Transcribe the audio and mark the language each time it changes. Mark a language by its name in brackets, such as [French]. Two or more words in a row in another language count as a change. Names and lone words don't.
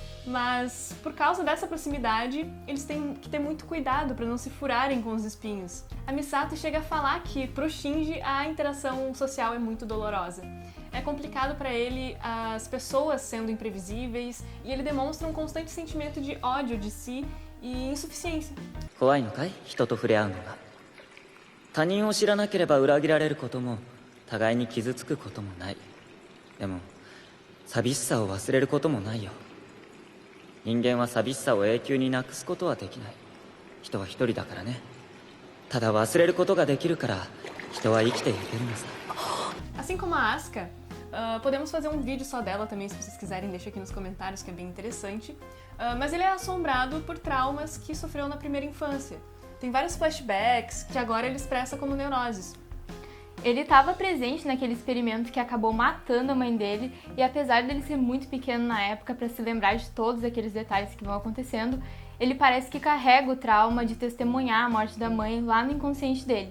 [Portuguese] Mas por causa dessa proximidade, eles têm que ter muito cuidado para não se furarem com os espinhos. A Misato chega a falar que para o Shinji a interação social é muito dolorosa. É complicado para ele as pessoas sendo imprevisíveis e ele demonstra um constante sentimento de ódio de si e insuficiência. [Japanese] 怖いのかい？人と触れ合うのが。他人を知らなければ裏切られることも互いに傷つくこともない。でも寂しさを忘れることもないよ。人間は寂しさを永久になくすことはできない。人は一人だからね。ただ忘れることができるから人は生きていけるのさ。 [Portuguese] Assim como a Asuka, podemos fazer um vídeo só dela também, se vocês quiserem, deixa aqui nos comentários que é bem interessante. Mas ele é assombrado por traumas que sofreu na primeira infância. Tem vários flashbacks que agora ele expressa como neuroses. Ele estava presente naquele experimento que acabou matando a mãe dele, e apesar dele ser muito pequeno na época para se lembrar de todos aqueles detalhes que vão acontecendo, ele parece que carrega o trauma de testemunhar a morte da mãe lá no inconsciente dele.